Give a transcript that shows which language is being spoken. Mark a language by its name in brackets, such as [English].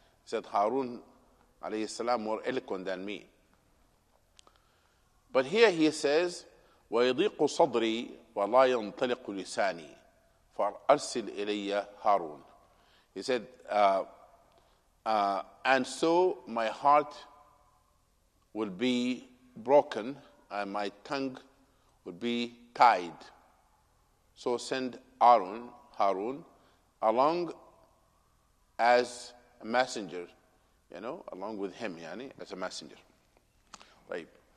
[English] He said Harun alayhi salam more eloquent than me. But here he says, [Arabic] وَيَضِيقُ صَدْرِي وَلَا يَنْطَلِقُ لِسَانِي فَأَرْسِلْ إِلَيَّ هَارُونَ. [English] He said, and so my heart will be broken and my tongue will be tied. So send Harun along as a messenger, along with him, as a messenger. Right.